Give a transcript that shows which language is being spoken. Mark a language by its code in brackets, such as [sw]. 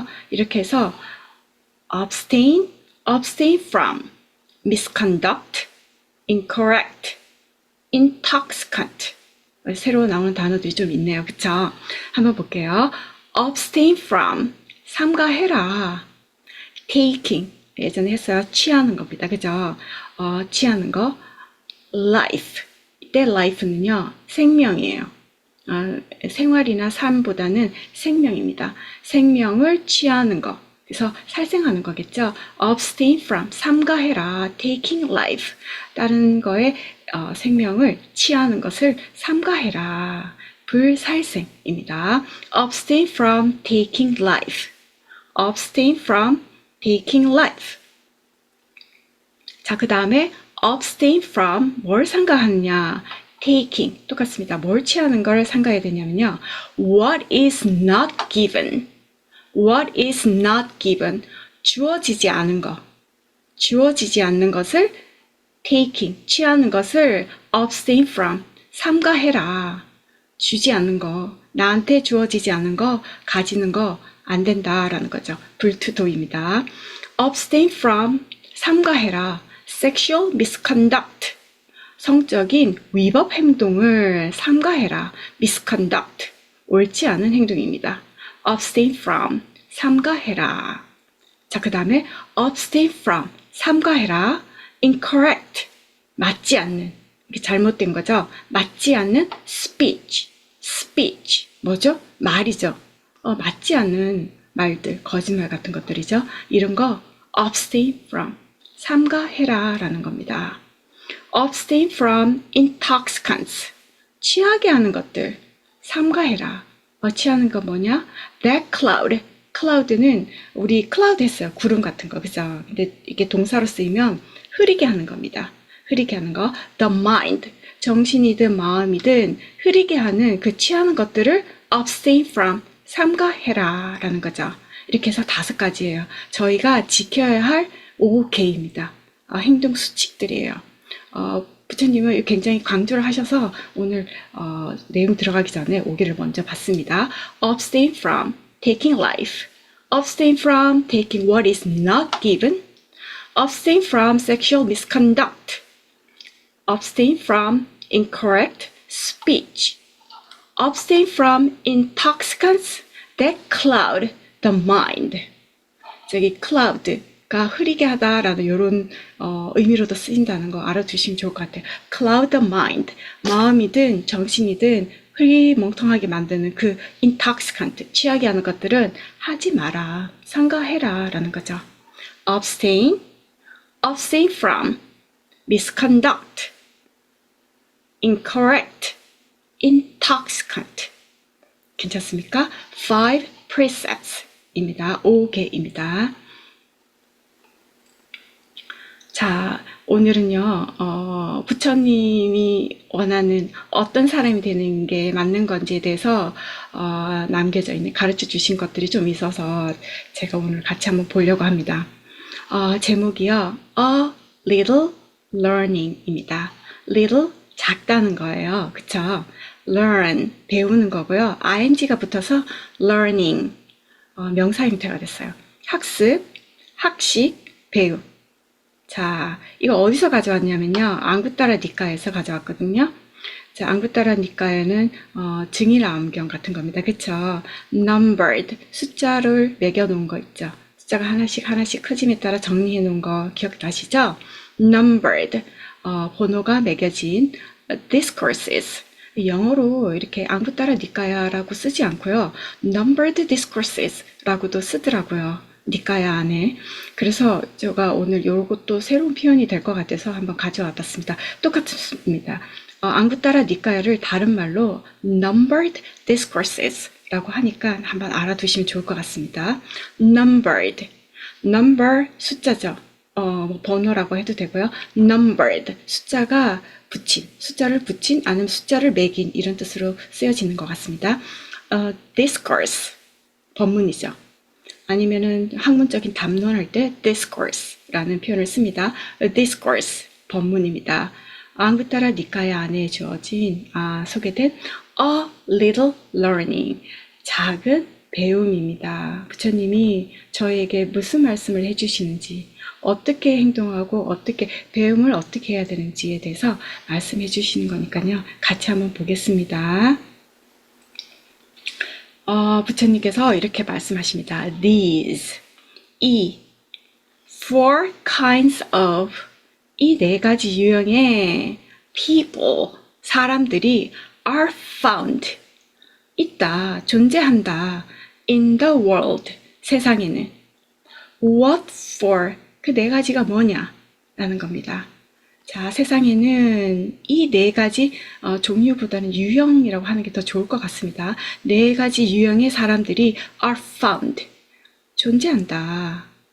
[ko] 이렇게 해서 [en] abstain from, misconduct, incorrect, intoxicant. [ko] 새로 나오는 단어들이 좀 있네요. 그쵸? 한번 볼게요. [en] abstain from, [ko] 삼가해라. taking, 예전에 했어요. 취하는 겁니다. 그죠? 취하는 거. [en] life. [ko] 이때 life는요, 생명이에요. 생활이나 삶보다는 생명입니다. 생명을 취하는 거. 그래서 살생하는 거겠죠. [en] abstain from, [ko] 삼가해라. [en] taking life. [ko] 다른 거에 생명을 취하는 것을 삼가해라. 불살생입니다. [en] abstain from taking life. abstain from taking life. [ko] 자, 그 다음에 abstain from 뭘 삼가하느냐? [en] taking [ko] 똑같습니다. 뭘 취하는 걸 삼가해야 되냐면요. [en] what is not given. what is not given. [ko] 주어지지 않은 거. 주어지지 않는 것을 taking, 취하는 것을 [en] abstain from, [ko] 삼가해라. 주지 않는 거, 나한테 주어지지 않은 거, 가지는 거 안 된다라는 거죠. 불투도입니다. [en] abstain from, [ko] 삼가해라. [en] sexual misconduct, [ko] 성적인 위법 행동을 삼가해라. misconduct, 옳지 않은 행동입니다. [en] abstain from, [ko] 삼가해라. 자, 그 다음에 [en] abstain from, [ko] 삼가해라. incorrect, 맞지 않는, 이게 잘못된 거죠. 맞지 않는 [en] speech, speech, [ko] 뭐죠? 말이죠. 맞지 않는 말들, 거짓말 같은 것들이죠. 이런 거 [en] abstain from, [ko] 삼가해라 라는 겁니다. [en] abstain from intoxicants, [ko] 취하게 하는 것들, 삼가해라. 취하는 거 뭐냐? [en] that cloud, cloud는 [ko] 우리 cloud 했어요. 구름 같은 거, 그죠? 근데 이게 동사로 쓰이면 흐리게 하는 겁니다. 흐리게 하는 거. [en] the mind, [ko] 정신이든 마음이든 흐리게 하는 그 취하는 것들을 [en] abstain from, [ko] 삼가해라 라는 거죠. 이렇게 해서 5가지예요. 저희가 지켜야 할 5K입니다. 행동 수칙들이에요. 부처님은 굉장히 강조를 하셔서 오늘 내용 들어가기 전에 5개를 먼저 봤습니다. [en] abstain from taking life, abstain from taking what is not given, abstain from sexual misconduct, abstain from incorrect speech, abstain from intoxicants that cloud the mind. [ko] 저기 cloud가 흐리게 하다라는 이런 의미로도 쓰인다는 거 알아두시면 좋을 것 같아요. [en] cloud the mind, [ko] 마음이든 정신이든 흐리멍텅하게 만드는 그 intoxicant, 취하게 하는 것들은 하지 마라, 삼가해라 라는 거죠. [en] abstain, abstain from, misconduct, incorrect, intoxicant. [ko] 괜찮습니까? [en] 5 precepts [ko] 입니다. 5개입니다. 자, 오늘은요, 부처님이 원하는 어떤 사람이 되는 게 맞는 건지에 대해서 남겨져 있는, 가르쳐 주신 것들이 좀 있어서 제가 오늘 같이 한번 보려고 합니다. 제목이요, [en] A Little Learning입니다. [ko] Little, 작다는 거예요. 그쵸? Learn, 배우는 거고요. ing가 붙어서 learning, 명사 형태가 됐어요. 학습, 학식, 배움. 자, 이거 어디서 가져왔냐면요. 앙구따라 니카에서 가져왔거든요. 자, 앙구따라 니카에는 증일암경 같은 겁니다. 그쵸? numbered, 숫자를 매겨 놓은 거 있죠. 숫자가 하나씩 하나씩 커짐에 따라 정리해 놓은 거 기억나시죠? numbered, 번호가 매겨진 discourses, 영어로 이렇게 앙구따라 니까야라고 쓰지 않고요. numbered discourses라고도 쓰더라고요. 니까야 안에. 그래서 제가 오늘 요것도 새로운 표현이 될 것 같아서 한번 가져와 봤습니다. 똑같습니다. 앙구따라 니까야를 다른 말로 [en] numbered discourses [ko] 라고 하니까 한번 알아두시면 좋을 것 같습니다. numbered, number 숫자죠. 번호라고 해도 되고요. numbered, 숫자가 붙인, 숫자를 붙인, 아니면 숫자를 매긴 이런 뜻으로 쓰여지는 것 같습니다. discourse, 법문이죠. 아니면은 학문적인 담론할 때 discourse라는 표현을 씁니다. discourse, 법문입니다. 앙구따라 니카야 안에 주어진, 소개된 [en] a little learning, [ko] 작은 배움입니다. 부처님이 저에게 무슨 말씀을 해주시는지, 어떻게 행동하고 어떻게 배움을 어떻게 해야 되는지에 대해서 말씀해 주시는 거니까요. 같이 한번 보겠습니다. 부처님께서 이렇게 말씀하십니다. [en] These, [ko] 이 [en] four kinds of [ko] 이 네 가지 유형의 people, 사람들이 [en] are found, [ko] 있다, 존재한다. [en] in the world, [ko] 세상에는. [en] what for, [ko] 그 네 가지가 뭐냐? 라는 겁니다. 자, 세상에는 이 네 가지 종류보다는 유형이라고 하는 게 더 좋을 것 같습니다. 네 가지 유형의 사람들이 [en] are found, [ko] 존재한다.